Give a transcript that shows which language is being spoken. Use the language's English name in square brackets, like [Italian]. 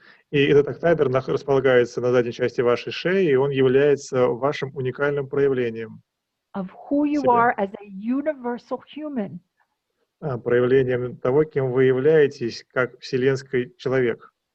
[Russian] И этот октаэдр располагается на задней части вашей шеи, и он является вашим уникальным проявлением. [English] Of who you are as a universal human. [Russian] Проявлением того, кем вы являетесь, как вселенский человек.